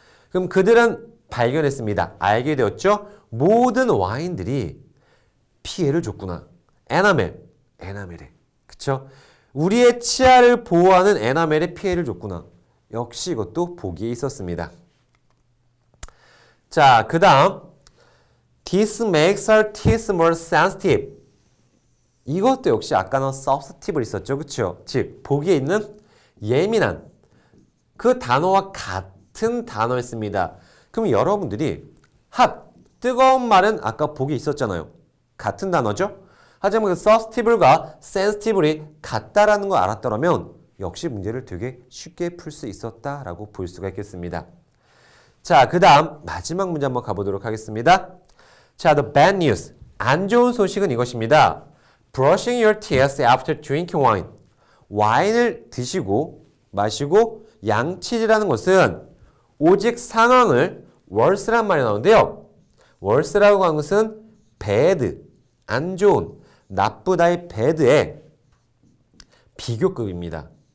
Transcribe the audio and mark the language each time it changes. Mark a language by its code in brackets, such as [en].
[ko] 그럼 그들은 발견했습니다. 알게 되었죠? 모든 와인들이 피해를 줬구나. 에나멜에. 그쵸? 우리의 치아를 보호하는 에나멜에 피해를 줬구나. 역시 이것도 보기에 있었습니다. 자, 그 다음 [en] This makes our teeth more sensitive. [ko] 이것도 역시 아까는 substantive를 있었죠. 그렇죠? 즉, 보기에 있는 예민한 그 단어와 같은 단어였습니다. 그럼 여러분들이 hot, 뜨거운 말은 아까 보기에 있었잖아요. 같은 단어죠? 하지만 그 susceptible과 sensitive이 같다라는 걸 알았더라면 역시 문제를 되게 쉽게 풀 수 있었다라고 볼 수가 있겠습니다. 자, 그 다음 마지막 문제 한번 가보도록 하겠습니다. [en] 자, the bad news. [ko] 안 좋은 소식은 이것입니다. [en] Brushing your teeth after drinking wine. [ko] 와인을 드시고 마시고 양치질하는 것은 오직 상황을 worse란 말이 나오는데요. worse라고 하는 것은 bad, 안 좋은, 나쁘다의 bad의 비교급입니다.